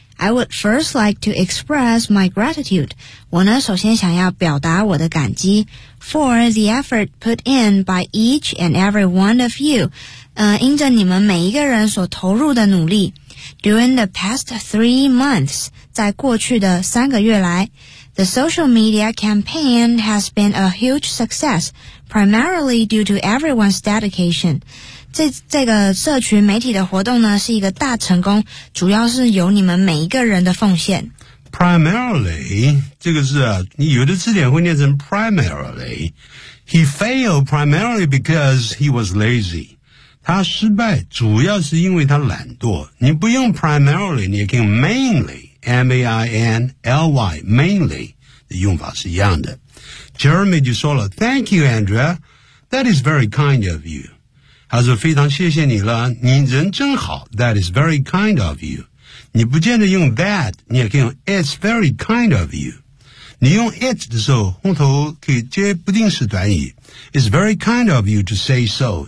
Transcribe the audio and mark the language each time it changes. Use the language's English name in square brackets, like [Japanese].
[English] I would first like to express my gratitude. [Chinese] 我呢首先想要表达我的感激 [English] for the effort put in by each and every one of you. [Chinese] 因着你们每一个人所投入的努力 [English] during the past 3 months, [Chinese] 在过去的三个月来 [English] the social media campaign has been a huge success, primarily due to everyone's dedication. [Chinese] 这个社群媒体的活动呢是一个大成功主要是由你们每一个人的奉献。 Primarily, 这个字啊你有的字典会念成 primarily. [English] He failed primarily because he was lazy. [Chinese] 他失败主要是因为他懒惰。你不用 primarily, 你也可以 mainly, M-A-I-N-L-Y, mainly, 的用法是一样的。 [English] Jeremy [Chinese] 就说了 [English] Thank you, Andrea. That is very kind of you. [Chinese] 他说非常谢谢你了，你人真好。 [English] That is very kind of you. [Chinese] 你不见得用 [English] that, [Chinese] 你也可以用 [English] It's very kind of you. [Chinese] 你用 it 的时候，后头可以接不定式短语。 [English] It's very kind of you to say so.